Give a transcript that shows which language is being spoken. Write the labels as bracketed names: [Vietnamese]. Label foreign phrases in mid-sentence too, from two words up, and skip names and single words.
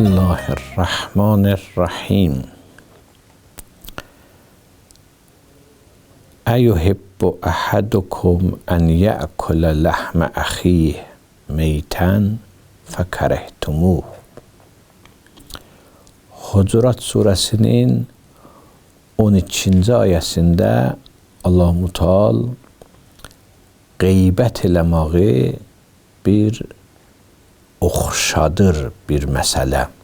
[Arabic] الله الرحمن الرحیم. ایحب احدکم ان یأکل لحم اخیه میتا فکرهتموه. [Azerbaijani] Hucurat suresinin 12. ayəsində Allah-u Teala qeybət eləməyi bir oxşadır bir məsələ.